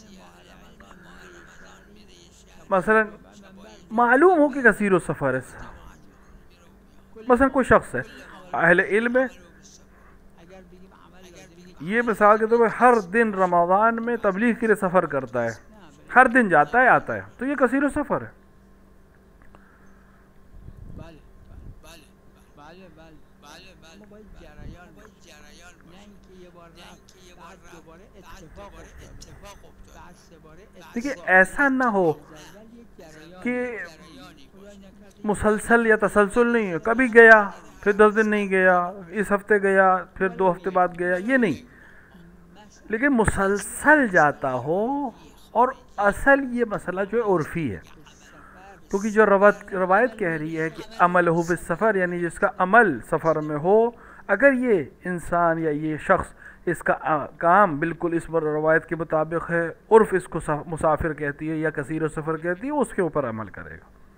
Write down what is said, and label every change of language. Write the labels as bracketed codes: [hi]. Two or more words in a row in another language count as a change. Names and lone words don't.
[ur] مثلا معلوم ہو کہ [ar] کثیر السفر [ur] ہے، مثلا کوئی شخص ہے اہل علم ہے، یہ مثال کے طور پر ہر دن رمضان میں تبلیغ کے لیے سفر کرتا ہے، ہر دن جاتا ہے آتا ہے، تو یہ [ar] کثیر السفر [ur] ہے. [fa] بله اما باید جریان نه اینکه یه بار رفت بعد دوباره اتفاق افتاد بعد سه باره [ur] دیکھیے ایسا نہ ہو کہ مسلسل یا تسلسل نہیں ہے، کبھی گیا پھر 10 دن نہیں گیا، اس ہفتے گیا پھر 2 ہفتے بعد گیا، یہ نہیں، لیکن مسلسل جاتا ہو. اور اصل یہ مسئلہ جو ہے عرفی ہے، کیونکہ جو روایت کہہ رہی ہے کہ عمل ہو بالسفر، یعنی جس کا عمل سفر میں ہو، اگر یہ انسان یا یہ شخص اس کا کام بالکل اس پر روایت کے مطابق ہے، عرف اس کو مسافر کہتی ہے یا [ar] کثیر السفر [ur] کہتی ہے، اس کے اوپر عمل کرے گا.